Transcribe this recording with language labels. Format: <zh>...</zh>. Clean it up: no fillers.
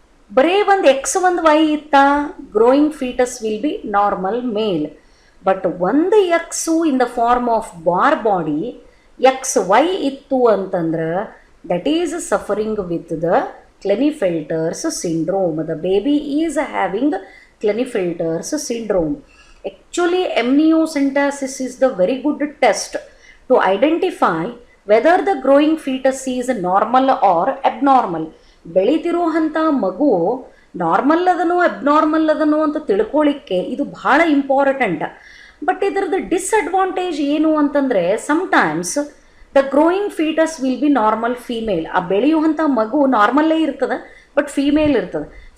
<kn>ಬರೇ ಒಂದು X 1 Y ಇತ್ತಾ,</kn> <en>Growing fetus will be normal male. But 1 X in the form of Barr body, X Y</en> <kn>ಇತ್ತು ಅಂತಂದ್ರೆ</kn> <en>That is suffering with the Klinefelter's syndrome. The baby is having Klinefelter's syndrome. Actually, amniocentesis is the very good test to identify whether the growing fetus is normal or abnormal.</en> <kn>ಬೆಳೀತಿರುವಂಥ ಮಗು normal ಅದನೋ abnormal ಅದನೋ ಅಂತ ತಿಳ್ಕೊಳ್ಳಿಕ್ಕೆ ಇದು ಭಾಳ important.</kn> <en>but</en> <kn>ಇದರದ್ದು disadvantage ಏನು ಅಂತಂದರೆ,</kn> <en>Sometimes the growing fetus will be normal female.</en> <kn>ಆ ಬೆಳೆಯುವಂಥ ಮಗು ನಾರ್ಮಲ್ಲೇ ಇರ್ತದೆ, ಬಟ್ ಫೀಮೇಲ್ ಇರ್ತದೆ.</kn>